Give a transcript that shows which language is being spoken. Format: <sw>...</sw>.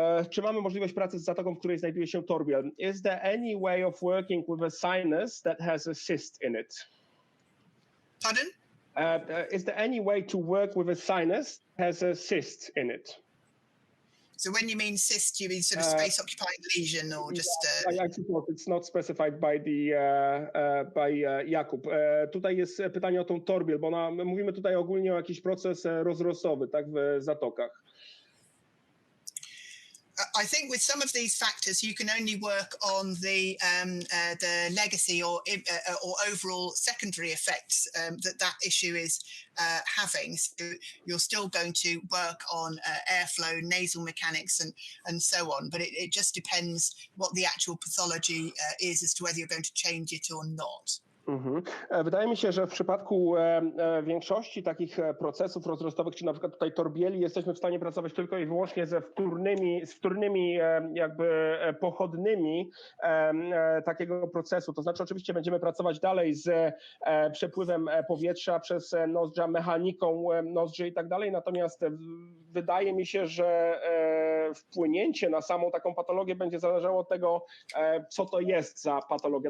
<pl>Czy mamy możliwość pracy z zatoką, w której znajduje się torbiel?</pl> <en>Is there any way of working with a sinus that has a cyst in it? Pardon? Is there any way to work with a sinus that has a cyst in it? So when you mean cyst, you mean sort of space-occupying lesion, or just? I suppose it's not specified by Jakub.</en> <pl>Tutaj jest pytanie o tą torbiel, bo mówimy tutaj ogólnie o jakiś proces rozrostowy, tak, w zatokach.</pl> <en>I think with some of these factors, you can only work on the legacy or overall secondary effects that issue is having. So you're still going to work on airflow, nasal mechanics, and so on. But it just depends what the actual pathology is as to whether you're going to change it or not.</en> <pl>Wydaje mi się, że w przypadku większości takich procesów rozrostowych, czy na przykład tutaj torbieli, jesteśmy w stanie pracować tylko i wyłącznie z wtórnymi jakby pochodnymi takiego procesu. To znaczy oczywiście będziemy pracować dalej z przepływem powietrza przez nozdrza, mechaniką nozdrzy i tak dalej, natomiast wydaje mi się, że wpłynięcie na samą taką patologię będzie zależało od tego, co to jest za patologia.</pl>